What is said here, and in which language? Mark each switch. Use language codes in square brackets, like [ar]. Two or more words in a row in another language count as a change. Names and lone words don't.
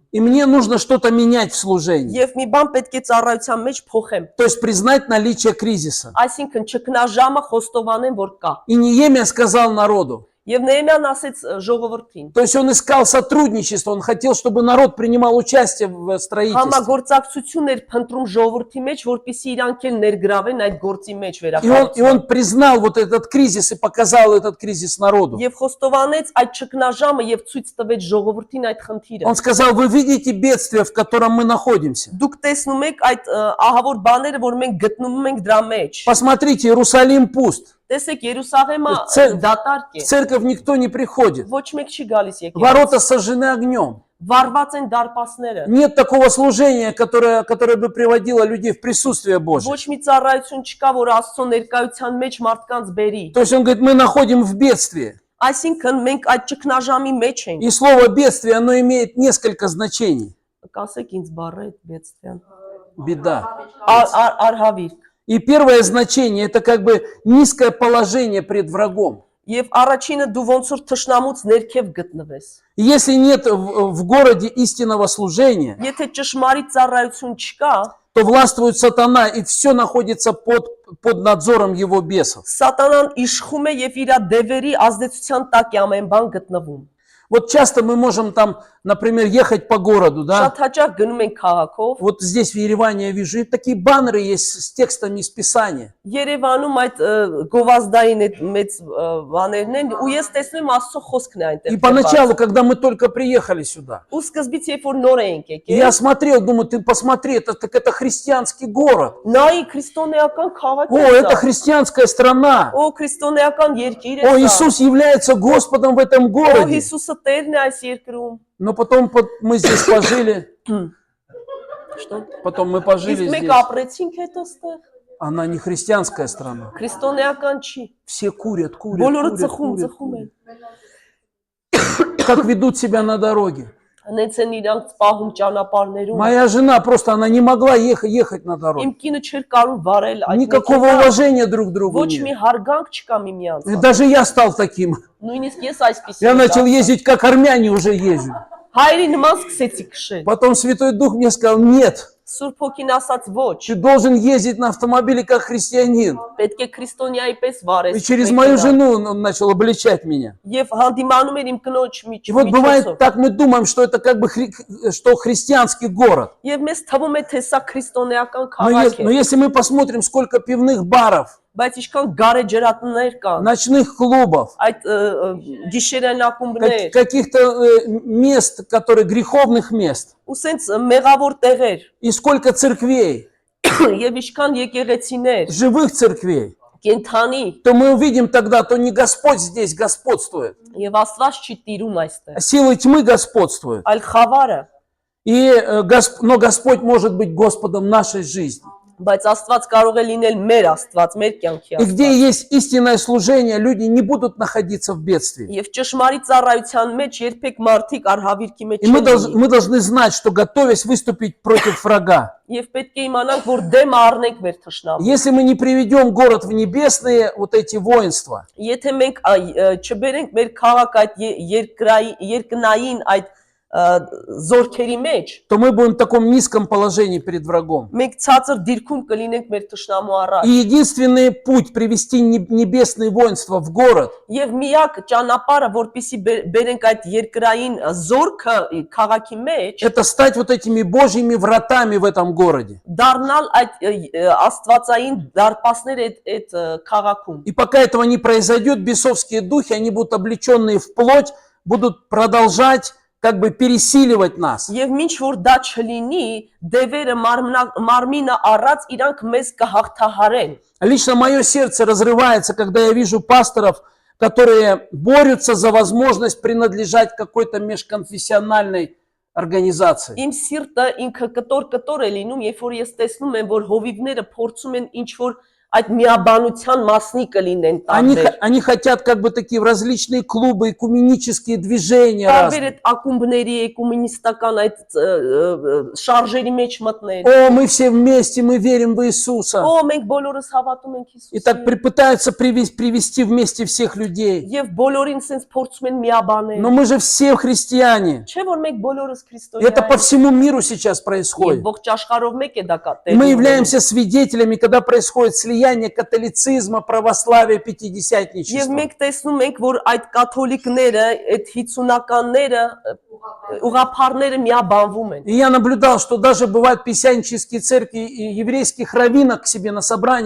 [ru] И мне нужно что-то менять в служении. [hy] Եվ մի բան պետք է ծառայության մեջ փոխեմ։ [ru] То есть признать наличие кризиса. [hy] Այսինքն ճգնաժամը խոստովանեմ, որ կա։ [ru] И Неемия сказал народу. [hy] Եվ Նեհեմիան ասեց ժողովրդին. [ru] То есть он искал сотрудничество, он хотел, чтобы народ принимал участие в строительстве. [hy] Համագործակցություն էր փնտրում ժողովրդի մեջ, որպեսզի իրանք էլ ներգրավեն այդ գործի մեջ [ru] И [hy] վերականգնության։ [ru] он признал вот этот кризис и показал этот кризис народу. [hy] Եվ խոստովանեց այդ ճգնաժամը եւ ցույց տվեց ժողովրդին այդ խնդիրը։ [ru] Он сказал, вы видите бедствие, в котором мы находимся. [hy] Դուք տեսնում եք այդ ահավոր բաները, որ մենք գտնվում ենք դրա մեջ։ [ru] Посмотрите, Иерусалим пуст. [hy] Տեսեք, Երուսաղեմը դատարկ [ru] В [hy] է։ [ru] церковь никто не приходит. [hy] Ոչ մեկ չի գալիս եկել։ [ru] Ворота сожжены огнем. [hy] Վառված են դարպասները։ [ru] Нет такого служения, которое бы приводило людей в присутствие Божие. [hy] Ոչ մի ծառայություն չկա, որ Աստծո ներկայության մեջ մարդկանց бери։ [ru] То есть он говорит, мы находим в бедствии. [hy] Այսինքն մենք այդ ճգնաժամի մեջ ենք։ [ru] И слово бедствие, оно имеет несколько значений. [hy] Կասեք ինձ բառը այդ բեդստյան։ [ru] Беда. [hy] Արհավիրք։ [ru] И первое значение, это как бы низкое положение пред врагом. [hy] Եվ առաջինը դու ոնց որ թշնամուց ներքև гտնվես։ [ru] И если нет в городе истинного служения, [hy] Եթե ճշմարիտ ծառայություն չկա, [ru] то властвует сатана, и все находится под надзором его бесов. [hy] Սատանան իշխում է եւ իր դևերի ազդեցության տակ է ամեն бан գտնվում։ [ru] Вот часто мы можем там, например, ехать по городу, да? [hy] Շատ հաճախ գնում ենք քաղաքով։ [ru] Вот здесь в Ереване я вижу, и такие баннеры есть с текстами из Писания. [hy] Երևանում այդ գովազդային այդ մեծ բաներն են ու ես տեսնում եմ Աստծո խոսքն է այնտեղ։ [ru] И поначалу, когда мы только приехали сюда, [hy] Ու սկզբից երբ որ նոր ենք [ru] я [hy] եկել, [ru] смотрел, думаю, ты посмотри, это христианский город. [hy] նայի քրիստոնեական քաղաք [ru] О, это христианская страна. [hy] Օ քրիստոնեական երկիր է [ru] О, [hy] սա։ [ru] Иисус является Господом в этом [hy] Օ [ru] городе. [hy] Հիսուսը Տերն է այս երկրում։ [ru] Но потом мы здесь пожили, Что? потом мы [hy] Իսկ [ru] пожили [hy] մենք [ru] здесь. [hy] ապրեցինք հետո ստեղ։ [ru] Она не христианская страна. [hy] Քրիստոնեական չի։ [ru] Все курят, курят, [hy] Բոլորը [ru] курят, [hy] ծխում, [ru] курят, [hy] ծխում [ru] курят. [hy] են։ [ru] Как ведут себя на дороге. [hy] Հենց են իրանք սպահում ճանապարհներում։ [ru] Моя жена просто, она не могла ехать на дороге. [hy] Իմ կինը չէր կարող վարել այդ [ru] Никакого [hy] մեքենան։ [ru] уважения друг к другу [hy] Ոչ մի [ru] нет. [hy] հարգանք չկա միմյանց։ [ru] И даже я стал таким. [hy] Նույնիսկ ես այսպեսի։ [ru] Я начал ездить, как армяне уже ездят. [hy] Հայրի նման սկսեցի քշել։ [ru] Потом Святой Дух мне сказал, нет, [hy] Սուրբ Հոգին ասաց ոչ։ [ru] ты должен ездить на автомобиле как христианин. [hy] Պետք է քրիստոնյայի պես վարես։ [ru] И через мою жену он начал обличать меня. [hy] Եվ հանդիմանում էր իմ կնոջ [ru] И вот бывает [hy] միջոցով։ [ru] так, мы думаем, что это как бы что христианский город. [hy] Եվ մեզ թվում է թե սա քրիստոնեական [ru] Но [hy] քաղաք [ru] но [hy] է։ [ru] если мы посмотрим, сколько пивных баров, [hy] Բայց ինչքան գարե ջրատներ կան, [ru] ночных клубов, [hy] այդ գիշերային ակումբներ, [ru] каких-то мест, которые греховных мест, [hy] ու սենց մեղավոր տեղեր, [ru] и сколько церквей, [hy] եւ ինչքան եկեղեցիներ, [ru] живых церквей, [hy] կենթանի, [ru] то мы увидим тогда, то не Господь здесь господствует, [hy] եւ Աստված չի տիրում այստեղ, [ru] а силы тьмы господствуют. [hy] այլ խավարը, [ru] Но Господь может быть Господом нашей жизни. [hy] բայց Աստված կարող է լինել մեր Աստված, մեր կյանքի [ru] И где [hy] Աստված։ [ru] есть истинное служение, люди не будут находиться в бедствии. [hy] Եվ ճշմարիտ ծառայության մեջ երբեք մարդիկ արհավիրքի մեջ [ru] И мы [hy] չեն։ [ru] мы должны знать, что готовясь выступить против врага, [hy] Եվ պետք է իմանանք, որ դեմ առնենք մեր թշնամուն։ [ru] если мы не приведем город в небесные вот эти воинства, [hy] Եթե մենք չբերենք մեր քաղաք այդ երկնային այդ զորքերի մեջ, [ru] то мы будем в таком низком положении перед врагом. [hy] մենք ցածր դիրքում կլինենք մեր թշնամու [ru] И [hy] առաջ։ [ru] единственный путь привести небесные воинства в город, [hy] Եվ միակ ճանապարհը, որպեսզի բերենք այդ երկրային զորքը քաղաքի մեջ, [ru] это стать вот этими Божьими вратами в этом городе. [hy] դառնալ այդ աստվածային դարպասներ այդ քաղաքում։ [ru] И пока этого не произойдет, бесовские духи, они будут облеченные в плоть, будут продолжать как бы пересиливать нас. [hy] Եվ ինչ որ դա չլինի, դևերը մարմինը առած իրանք մեզ կհաղթահարեն։ [ru] Лично мое сердце разрывается, когда я вижу пасторов, которые борются за возможность принадлежать какой-то межконфессиональной организации. [hy] Իմ սիրտը ինքը կտոր է լինում, երբ որ ես տեսնում եմ, որ հովիվները փորձում են ինչ որ այդ միաբանության մասնիկ կլինեն տարբեր։ [ru] Они хотят как бы такие в различные клубы, экуменические движения [hy] Տարբեր [ru] разные. [hy] այդ ակումբների, էկումենիստական այդ շարժերի մեջ մտնել։ [ru] О, мы все вместе, мы верим в Иисуса. [hy] Օ, մենք բոլորս հավատում ենք [ru] И так [hy] Հիսուսին։ [ru] пытаются привести вместе всех людей. [hy] Եվ բոլորին sense փորձում են միաբանել։ [ru] Но мы же все христиане. [hy] Չէ՞ որ մենք բոլորս [ru] И это по [hy] քրիստոնյա ենք։ [ru] всему миру сейчас [hy] Եվ [ru] происходит. [hy] ողջ աշխարհով մեկ է դա [ru] И мы являемся свидетелями, когда происходит слияние католицизма, православия, [hy] Եվ [ru] пятидесятничества. [hy] մենք տեսնում ենք, որ այդ կաթոլիկները, այդ 50-ականները, ուղափառները միաբանվում են։ [ru] И я наблюдал, что даже бывают писянческие церкви и еврейских раввинов к себе на собрание